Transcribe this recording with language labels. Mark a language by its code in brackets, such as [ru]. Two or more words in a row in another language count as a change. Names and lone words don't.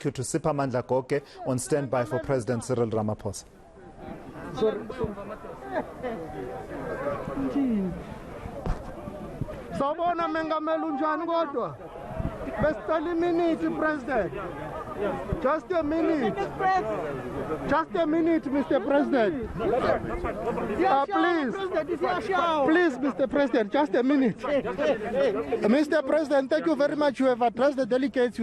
[en] you to Mpumalanga on standby for President Cyril Ramaphosa. [zu] Sabona mengameli unjani kodwa? [en] Besicela minute, President. Just a minute. Just a minute, Mr. President. Please, Mr. President, just a minute. Mr. President, thank you very much. You have addressed the delegates.